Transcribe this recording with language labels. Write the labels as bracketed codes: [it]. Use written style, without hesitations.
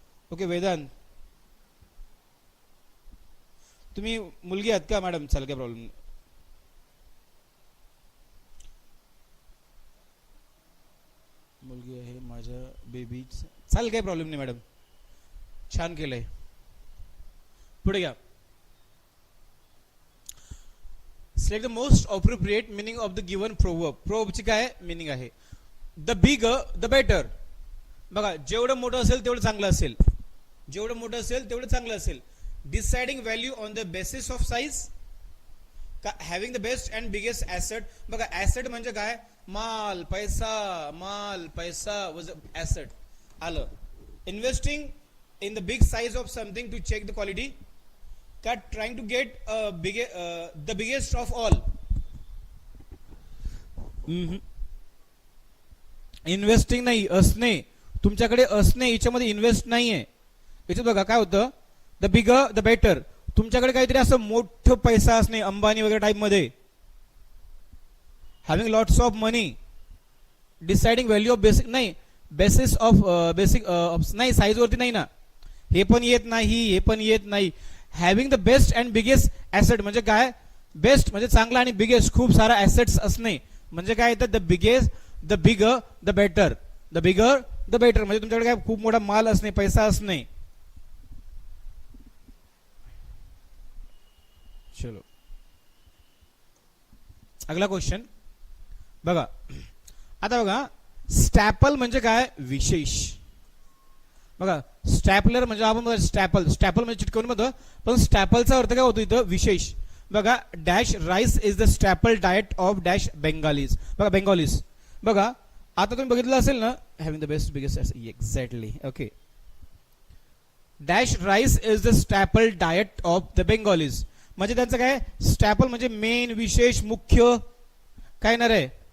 [mr] Okay Vedanta, तुम्ही मुलगी आहात का मॅडम? चालेल, काय प्रॉब्लेम नाही. मुलगी आहे माझ्या बेबी, चालेल, काही प्रॉब्लेम नाही मॅडम, छान केलंय. पुढे घ्या. [en] Select the most appropriate meaning of the given proverb. [mr] प्रोवर्बची काय मिनिंग आहे? [en] The bigger the better. [mr] बघा, जेवढं मोठं असेल तेवढं चांगलं असेल, जेवढं मोठं असेल तेवढं चांगलं असेल. [en] Deciding value on the basis of size. Having the best and biggest asset. [mr] बघा, ऍसेट म्हणजे काय? माल पैसा, माल पैसा वॉज ऍसेट आलं. [en] Investing in the big size of something to check the quality. का trying to get the biggest of all. [mr] Investing नाही, असणे, तुमच्याकडे असणे, याच्यामध्ये इन्व्हेस्ट नाहीये. याच्यात बघा काय होतं, [en] The bigger the better. [mr] तुमच्याकडे काहीतरी असं मोठं पैसा असणे, अंबानी वगैरे टाइप मध्ये. [en] Having lots of money. [mr] Deciding value of basic नाही, बेसिस ऑफ बेसिक नाही, साईज वरती नाही ना, हे पण येत नाही, हे पण येत नाही. Having the best and biggest asset म्हणजे काय? बेस्ट म्हणजे चांगला आणि बिगेस्ट खूप सारा ऍसेट्स असणे म्हणजे काय येतं? [en] The biggest the bigger the better. The bigger the better [mr] म्हणजे तुमच्याकडे काय खूप मोठा माल असणे, पैसा असणे. चलो अगला क्वेश्चन बघा. आता बघा, स्टॅपल म्हणजे काय? विशेष. बघा, स्टॅपलर म्हणजे आपण स्टॅपल, स्टॅपल म्हणजे चिटकवून म्हणतो, पण स्टॅपलचा अर्थ काय होतो इथं? विशेष. [en] बघा, dash rice is the staple diet of dash Bengalis. [mr] बघा, बेंगालीज. बघा, आता तुम्ही बघितलं असेल ना, [en] Having the best biggest. [mr] Exactly, okay. [en] dash rice is the staple diet of the Bengalis [mr] म्हणजे त्यांचं काय? स्टॅपल म्हणजे मेन, विशेष, मुख्य. काय ना रे?